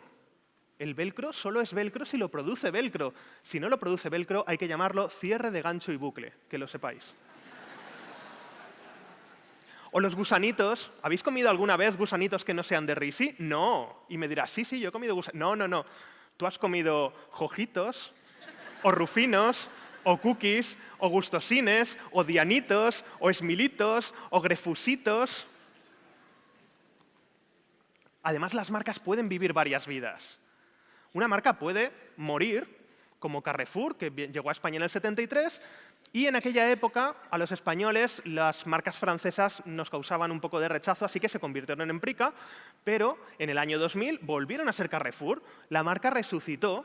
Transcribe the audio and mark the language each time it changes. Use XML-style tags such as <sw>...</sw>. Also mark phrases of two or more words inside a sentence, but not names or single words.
<es>El velcro solo es velcro si lo produce velcro. Si no lo produce velcro, hay que llamarlo cierre de gancho y bucle, que lo sepáis. O los gusanitos. ¿Habéis comido alguna vez gusanitos que no sean de Risi? No. Y me dirás, sí, yo he comido gusanitos. No, no, no. Tú has comido jojitos, o rufinos, o cookies, o gustosines, o dianitos, o esmilitos, o grefusitos. Además, las marcas pueden vivir varias vidas. Una marca puede morir, como Carrefour, que llegó a España en el 73, y en aquella época a los españoles las marcas francesas nos causaban un poco de rechazo, así que se convirtieron en Prica, pero en el año 2000 volvieron a ser Carrefour, la marca resucitó.</es>